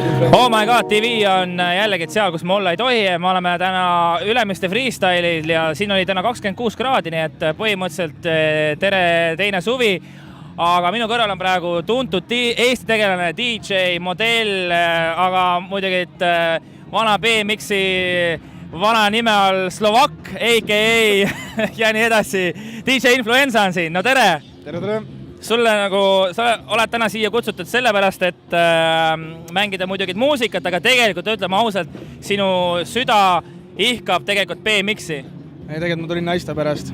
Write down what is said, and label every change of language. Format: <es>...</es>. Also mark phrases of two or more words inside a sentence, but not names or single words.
<en>Oh my god,</en> <et>TV on jällegi seal, kus me olla ei tohi. Me oleme täna Ülemiste freestyle'il ja siin oli täna 26 kraadi, nii et põhimõtteliselt tere teine suvi. Aga minu kõrval on praegu tuntud Eesti tegelane, DJ, modell, aga muidugi vana BMX-i vana nime all Slovak, a.k.a. ja nii edasi. DJ Influenza on siin. No tere! Tere, tere! Sulle sa oled täna siia kutsutud sellepärast, et mängida muidugi muusikat, aga tegelikult ütleme ausalt, sinu süda ihkab tegelikult BMX-i. Ei, tegelikult ma tulin naiste pärast.</et>